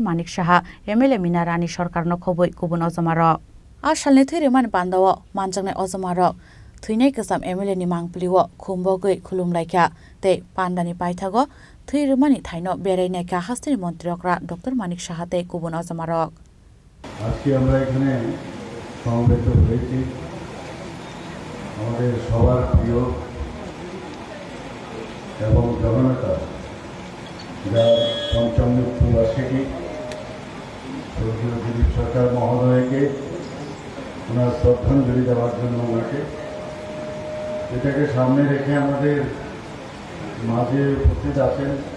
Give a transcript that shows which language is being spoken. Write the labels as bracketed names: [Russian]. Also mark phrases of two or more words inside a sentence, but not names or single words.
[Kok Borok] Manik Saha MLA Mina Rani Sorkarno khobui kubun ojomarok A salni thwirwmani pandao manjaknai ojomarok Thwinai Kasam MLA ni mangpliwo khumbogui khulumlaikha tei pandani paithago thwirwmani thaino berainaikha Hastini Montri Okra Dr. Manik Saha tei kubun ojomarok [Bangla] আজকে আমরা এখানে সমবেত হয়েছি আমাদের সবার প্রিয় এবং জননেতা যা পঞ্চম মৃত্যুবার্ষিকী স্বর্গীয় দিলীপ সরকার মহোদয়কে ওনার শ্রদ্ধাঞ্জলি দেওয়ার জন্য ওনাকে এটাকে সামনে রেখে আমাদের মাঝে উপস্থিত আছেন